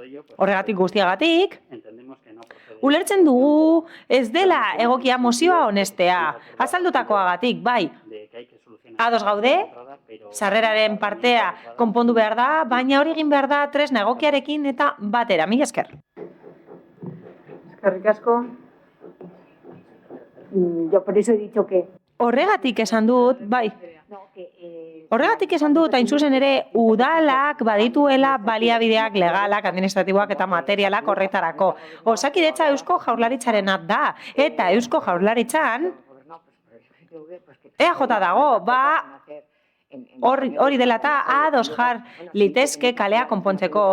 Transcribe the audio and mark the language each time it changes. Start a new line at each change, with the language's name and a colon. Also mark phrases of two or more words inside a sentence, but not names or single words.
Basque: Horregatik guztiagatik ulertzen dugu ez dela egokia mozioa honestea. Azaldutakoagatik, bai. Ados gaude, sarreraren partea konpondu behar da, baina hori egin behar da tresna egokiarekin eta batera. Mila esker. Eskerrik asko.
Spanish: Yo por eso he dicho que...
Basque: Horregatik esan dut, bai. Horregatik esan dut, hain zuzen ere, udalak badituela baliabideak legalak, administratiboak eta materialak horretarako. Osakidetza Eusko Jaurlaritzarena da, eta Eusko Jaurlaritzan EAJ dago, hori dela eta ados jar litezke kalea konpontzeko.